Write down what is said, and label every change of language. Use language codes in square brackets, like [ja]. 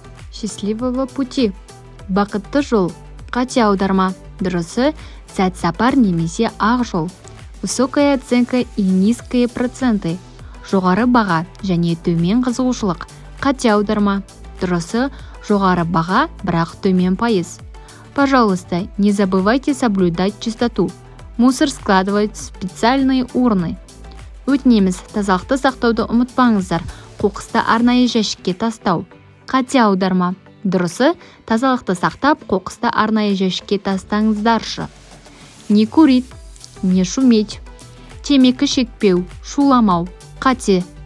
[ru] Счастливого пути, [kk] бақытты жол, қате аударма, дұрысы сәт сапар немесе ақ жол. [ru] Высокая оценка и низкие проценты, [kk] жоғары баға және төмен қызығушылық, қате аударма, дұрысы жоғары баға, бірақ төмен пайыз. [ru] Пожалуйста, не забывайте соблюдать чистоту. Мусор складывать в специальные урны. [kk] Өтінеміз, тазалықты сақтауды ұмытпаңыздар. Қоқысты арнайы жәшікке тастау. Қате аударма. Дұрысы, тазалықты сақтап, қоқысты арнайы жәшікке тастаңыздаршы. [ru] Не курить, не шуметь. [kk] Темекі шекпеу, шуламау. Қате.